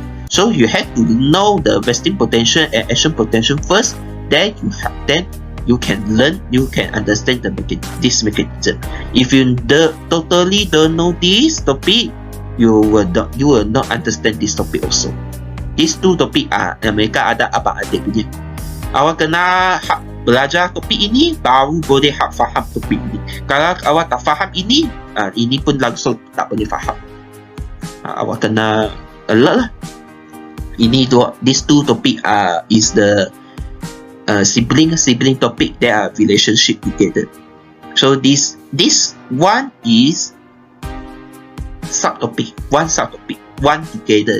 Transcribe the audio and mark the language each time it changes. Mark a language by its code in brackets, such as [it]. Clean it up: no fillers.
[en] So you have to know the resting potential and action potential first. Then you can understand this mechanism. If you totally don't know this topic, you will not understand this topic also. These two topic [ms] mereka ada abang-adik punya. Awak kena belajar topik ini baru boleh faham topik ini. Kalau awak tak faham ini pun langsung tak boleh faham. Awak kena alert lah. [en] These two topic is the sibling topic. They are relationship together. So this one is subtopic, one together.